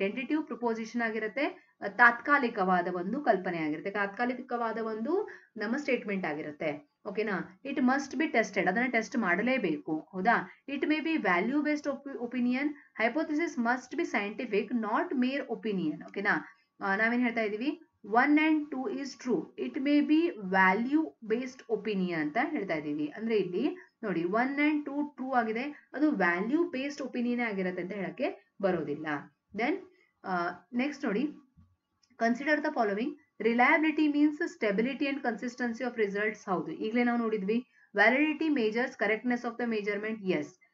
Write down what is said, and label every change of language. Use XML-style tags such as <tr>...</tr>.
<kn>Tentative proposition ಆಗಿರುತ್ತೆ, ತಾತ್ಕಾಲಿಕವಾದ ಒಂದು ಕಲ್ಪನೆ ಆಗಿರುತ್ತೆ, ತಾತ್ಕಾಲಿಕವಾದ ಒಂದು ನಮ್ಮ ಸ್ಟೇಟ್ಮೆಂಟ್ ಆಗಿರುತ್ತೆ. ಓಕೆನಾ?</kn> <en>it must be tested,</en> <kn>ಅದನ್ನ ಟೆಸ್ಟ್ ಮಾಡಲೇಬೇಕು, ಹೌದಾ?</kn> <en>It may be value based opinion. Hypothesis must be scientific, not mere opinion. ಓಕೆನಾ?</en> <kn>ನಾವೇನ್ ಹೇಳ್ತಾ ಇದೀವಿ?</kn> <en>1 and 2 is true. It may be value based opinion</en> <kn>ಅಂತ ಹೇಳ್ತಾ ಇದೀವಿ. ಅಂದ್ರೆ ಇಲ್ಲಿ ನೋಡಿ 1 and 2 ಟ್ರೂ ಆಗಿದೆ, ಅದು ವ್ಯಾಲ್ಯೂ ಬೇಸ್ಡ್ ಒಪಿನಿಯನ್ ಆಗಿರುತ್ತೆ ಅಂತ ಹೇಳಕ್ಕೆ ಬರೋದಿಲ್ಲ.</kn> <en>Then next ನೋಡಿ, consider the following. Reliability means stability and consistency of results.</en> <kn>ಹೌದು, ಈಗಲೇ ನಾವು ನೋಡಿದ್ವಿ.</kn> <en>Validity measures correctness of the measurement. Yes.</en>